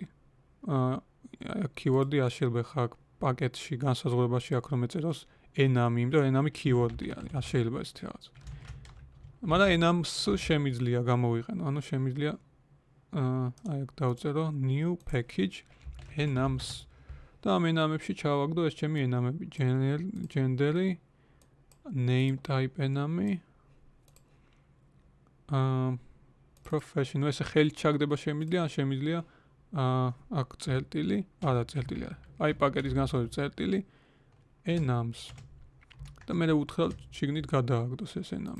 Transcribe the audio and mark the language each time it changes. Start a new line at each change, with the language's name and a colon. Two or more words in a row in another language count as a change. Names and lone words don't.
Georgian: keyword-ი არ შეიძლება ხა პაკეტში განსაზღვრებაში აქ რომ ეწეროს enam-ი, იმიტომ რომ enam-ი keyword-ი არის, არ შეიძლება ესეთი რაღაც. მაგრამ enams შემიძლია გამოვიყენო, ანუ შემიძლია აი აქ დავწერო
English: new package enams
Georgian: და ამ enamებში ჩავაგდო ეს ჩემი enamები, gender-ი, name type enam-ი, profession, ესე ხელით ჩაგდება შემიძლია, ან შემიძლია აქ წერტილი, არა წერტილი არა. აი პაკეტის განსაზღვრებით წერტილი enams. და მე ვუთხრა შიგნით გადააგდოს ეს enam-ი.